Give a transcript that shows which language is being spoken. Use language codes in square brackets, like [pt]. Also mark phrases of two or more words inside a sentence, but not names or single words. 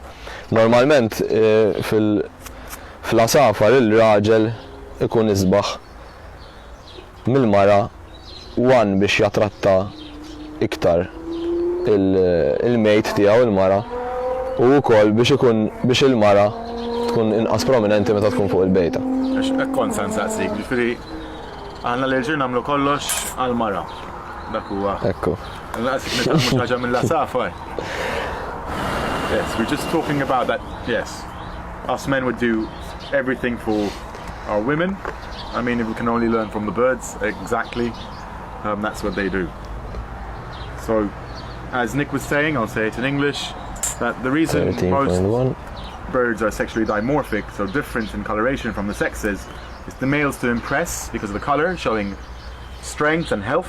[mt] Normalment fl-asafar il-raġel ikun isbaħ mill-mara biex jatratta iktar il-mejt tiegħu il-mara u wkoll biex il-mara tkun inqas prominenti meta tkun fuq il-bejta. Hekk kont se nsaqsik, ġifieri aħna l-irġiel nagħmlu kollox għall-mara. Dak huwa. Ekku. Naqsik nitalmu ħaġa mill-asafar. [en] Yes, we're just talking about that, yes. Us men would do everything for our women. I mean, if we can only learn from the birds, exactly, that's what they do. So, as Nick was saying, I'll say it in English, that the reason most birds are sexually dimorphic, so different in coloration from the sexes, is the males to impress because of the color, showing strength and health.